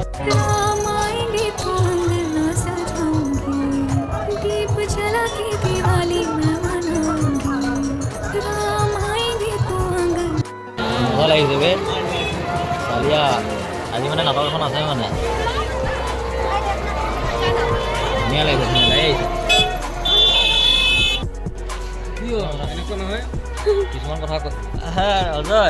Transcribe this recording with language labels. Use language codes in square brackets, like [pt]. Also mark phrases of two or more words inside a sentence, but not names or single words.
[hi] राम आएंगे तो अंगना सजाऊंगी, दीप जला के दिवाली मैं मनाऊंगी, राम आएंगे तो अंगना। [as] মজা লাগিছে বে চালিয়া আজি মানে নাটক এখন আছে মানে ধুনীয়া লাগিছে ধুনীয়া লাগিছে এনেকুৱা নহয় কিছুমান কথা অজয়